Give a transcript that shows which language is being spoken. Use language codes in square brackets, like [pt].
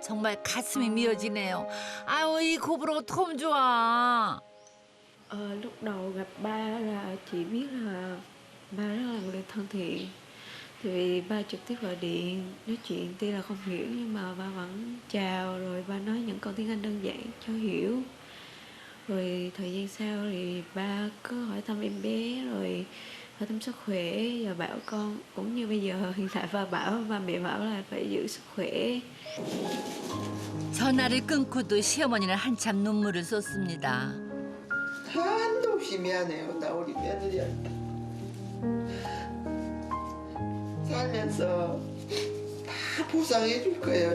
[ko] 정말 가슴이 미어지네요. 아유, 이 고부로 어떡하면 좋아. [vi] Lúc đầu gặp ba là chỉ biết là ba rất là người thân thiện. Thì ba trực tiếp gọi điện nói chuyện, tuy là không hiểu nhưng mà ba vẫn chào, rồi ba nói những câu tiếng Anh đơn giản cho hiểu. Rồi thời gian sau thì ba cứ hỏi thăm em bé, rồi hỏi thăm sức khỏe và bảo con, cũng như bây giờ hiện tại ba mẹ bảo là phải giữ sức khỏe. [ko] 전화를 끊고도 시어머니는 한참 눈물을 쏟습니다. 한도 없이 미안해요. 나 우리 며느리한테. 살면서 다 보상해 줄 거예요.